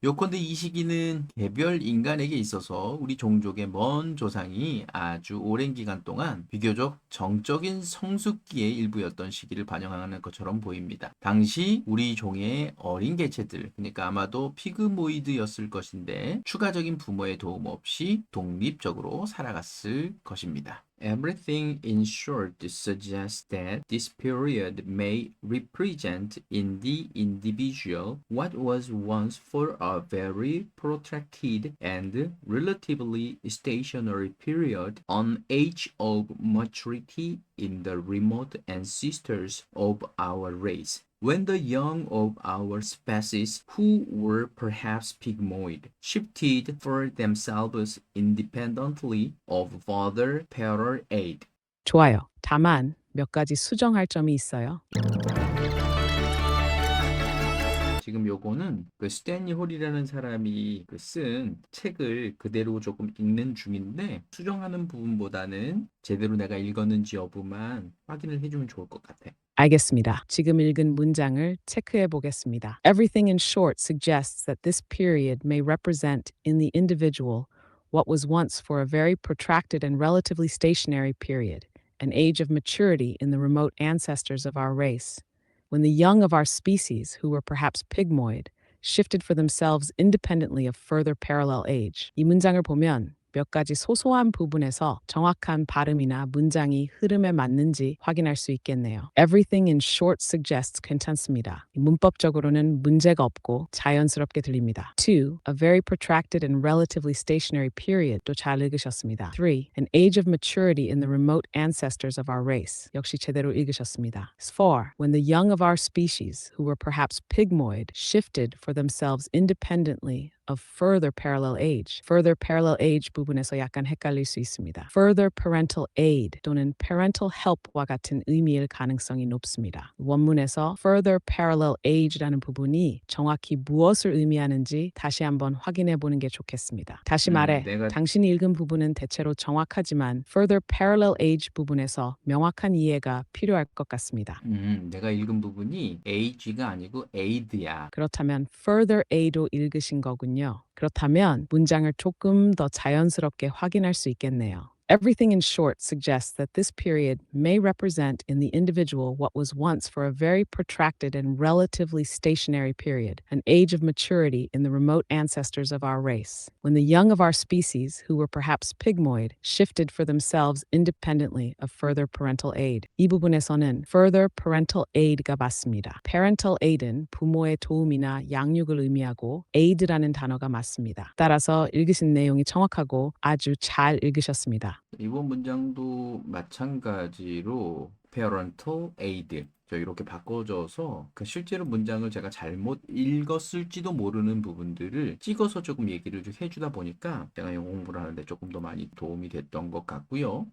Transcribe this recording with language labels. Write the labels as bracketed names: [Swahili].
[Korean] 요컨대 이 시기는 개별 인간에게 있어서 우리 종족의 먼 조상이 아주 오랜 기간 동안 비교적 정적인 성숙기의 일부였던 시기를 반영하는 것처럼 보입니다. 당시 우리 종의 어린 개체들, 그러니까 아마도 피그모이드였을 것인데 추가적인 부모의 도움 없이 독립적으로 살아갔을 것입니다. [English] Everything in short suggests that this period may represent in the individual what was once for a very protracted and relatively stationary period, an age of maturity in the remote ancestors of our race. When the young of our species, who were perhaps pygmoid, shifted for themselves independently of further parental aid. [Korean] 좋아요. 다만 몇 가지 수정할 점이 있어요. 지금 요거는 그 스탠리 홀이라는 사람이 그 쓴 책을 그대로 조금 읽는 중인데 수정하는 부분보다는 제대로 내가 읽었는지 여부만 확인을 해주면 좋을 것 같아. 알겠습니다. 지금 읽은 문장을 체크해 보겠습니다. [English] Everything in short suggests that this period may represent in the individual what was once for a very protracted and relatively stationary period, an age of maturity in the remote ancestors of our race, when the young of our species, who were perhaps pygmoid, shifted for themselves independently of further parallel age. [Korean] 이 문장을 보면 몇 가지 소소한 부분에서 정확한 발음이나 문장이 흐름에 맞는지 확인할 수 있겠네요. [English] Everything in short suggests 괜찮습니다. [Korean] 문법적으로는 문제가 없고 자연스럽게 들립니다. 2. [English] A very protracted and relatively stationary period 또 잘 읽으셨습니다. 3. An age of maturity in the remote ancestors of our race 역시 제대로 읽으셨습니다. 4. When the young of our species, who were perhaps pygmoid, shifted for themselves independently of further parallel age. [Korean] Further parallel age 부분에서 약간 헷갈릴 수 있습니다. Further parental aid 또는 parental help 와 같은 의미일 가능성이 높습니다. 원문에서 further parallel age 라는 부분이 정확히 무엇을 의미하는지 다시 한번 확인해 보는 게 좋겠습니다. 다시 말해, 내가 당신이 읽은 부분은 대체로 정확하지만 further parallel age 부분에서 명확한 이해가 필요할 것 같습니다. 내가 읽은 부분이 age가 아니고 aid야. 그렇다면 further a도 읽으신 거군요. 그렇다면 문장을 조금 더 자연스럽게 확인할 수 있겠네요. [English] Everything in short suggests that this period may represent in the individual what was once for a very protracted and relatively stationary period, an age of maturity in the remote ancestors of our race, when the young of our species, who were perhaps pygmoid, shifted for themselves independently of further parental aid. [Korean] 이 부분에서는 further parental aid 가 맞습니다. parental aid 은 부모의 도움이나 양육을 의미하고 aid라는 단어가 맞습니다. 따라서 읽으신 내용이 정확하고 아주 잘 읽으셨습니다. 이번 문장도 마찬가지로 parental aid 이렇게 바꿔줘서 실제로 문장을 제가 잘못 읽었을지도 모르는 부분들을 찍어서 조금 얘기를 좀 해주다 보니까 제가 영어 공부를 하는데 조금 더 많이 도움이 됐던 것 같고요.